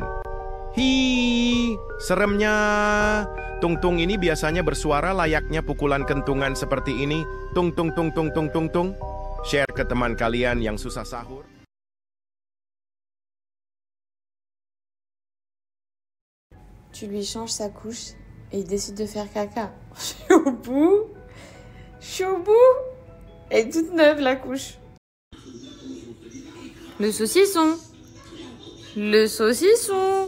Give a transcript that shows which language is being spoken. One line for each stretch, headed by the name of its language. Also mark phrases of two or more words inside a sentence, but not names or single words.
Indonesian: Hi, seremnya. Tung-tung ini biasanya bersuara layaknya pukulan kentungan seperti ini. Tung tung tung tung tung tung tung. Share ke teman kalian yang susah sahur.
French: Tu lui changes sa couche et il décide de faire caca. Je suis au bout. Je suis au bout. Elle est toute neuve la couche. Le saucisson. Le saucisson.